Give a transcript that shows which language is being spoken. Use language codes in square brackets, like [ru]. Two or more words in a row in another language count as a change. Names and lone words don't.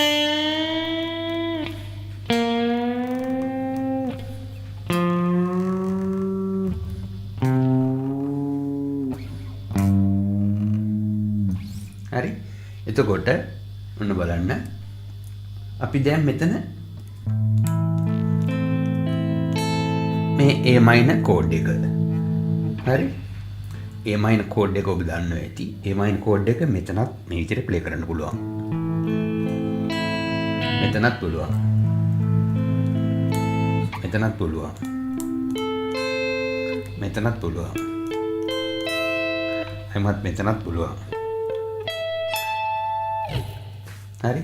[si] හරි. එතකොට ඔන්න බලන්න. අපි දැන් මෙතන මේ A minor කෝඩ් එක. හරි. A minor කෝඩ් එක ඔබ දන්නවා ඇති. A minor කෝඩ් එක මෙතනත් මේ විදිහට ප්ලේ කරන්න පුළුවන්. මෙතනත් පුළුවන්. මෙතනත් පුළුවන්. මෙතනත් පුළුවන්. එමත් මෙතනත් පුළුවන්. හරි.